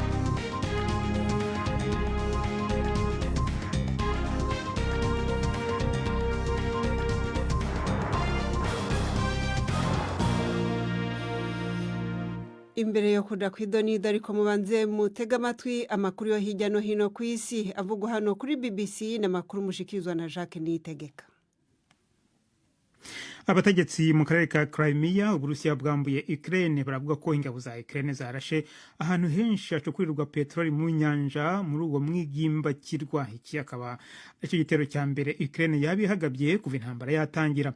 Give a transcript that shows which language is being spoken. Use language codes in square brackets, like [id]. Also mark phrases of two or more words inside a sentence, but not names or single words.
[rn] Imbere yo kuja kwidonido ariko mubanze mutega amatwi amakuru yo hirya no hino ku isi avugwa hano kuri BBC n'amakuru mushikirizwa na Jacques Niyitegeka. Abategetsi mu karere ka Crimea Uburusiya bwambuye Ukraine baravuga ko ingabo za Ukraine zarashe ahantu henshi hacukurirwa petroli mu nyanja muri uwo mwigimbakirwa. Iki akaba icyo gitero cya mbere Ukraine yabihagabye kuva intambara yatangira.